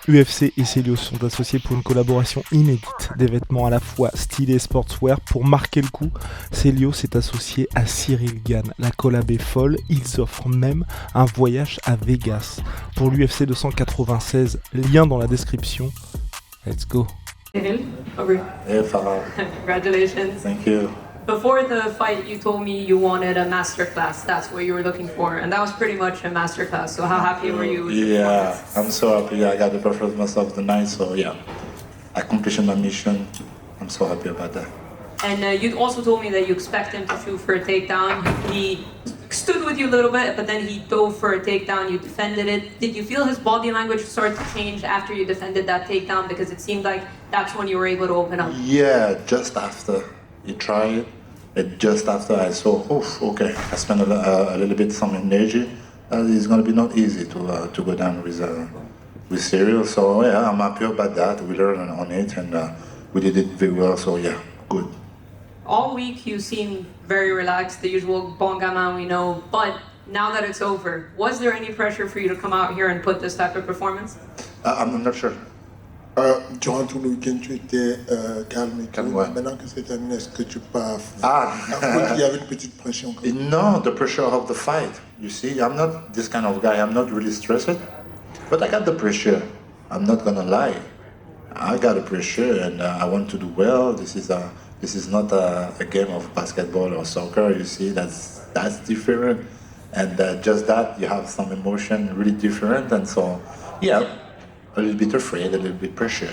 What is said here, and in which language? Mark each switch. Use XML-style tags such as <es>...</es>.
<fr>UFC et Celios sont associés pour une collaboration inédite, des vêtements à la fois stylés et sportswear. Pour marquer le coup, Celios est associé à Cyril Gann. La collab est folle, ils offrent même un voyage à Vegas. Pour l'UFC 296, lien dans la description.</fr> <en>Let's go. Cyril, over. Hey, Farah. Congratulations. Thank you. Before the fight, you told me you wanted a masterclass. That's what you were looking for, and that was pretty much a masterclass. So how happy were you with the Yeah, performance? I'm so happy. I got the performance of the night, so yeah, accomplishing my mission. I'm so happy about that. And you also told me that you expect him to shoot for a takedown. He stood with you a little bit, but then he dove for a takedown. You defended it. Did you feel his body language start to change after you defended that takedown? Because it seemed like that's when you were able to open up. Yeah, just after he tried, and just after I saw, okay, I spent a little bit some energy. It's gonna be not easy to go down with Cyril. So yeah, I'm happy about that. We learned on it, and we did it very well. So yeah, good. All week you seem very relaxed, the usual</en> <fr>bon gamin</fr> <en>we know, but now that it's over, was there any pressure for you to come out here and put this type of performance? I'm not sure.</en> <fr>Durant tout le week-end, tu étais calme et tout. Calme, ouais. Maintenant que c'est terminé, est-ce que tu pars? Ah. Il y avait une petite pression. Quand même.</fr> <en>No, the pressure of the fight. You see, I'm not this kind of guy. I'm not really stressed, but I got the pressure. I'm not gonna lie. I got the pressure, and I want to do well. This is not a game of basketball or soccer. You see, that's different, and just that you have some emotion really different, and so yeah, a little bit afraid, a little bit pressure.</en>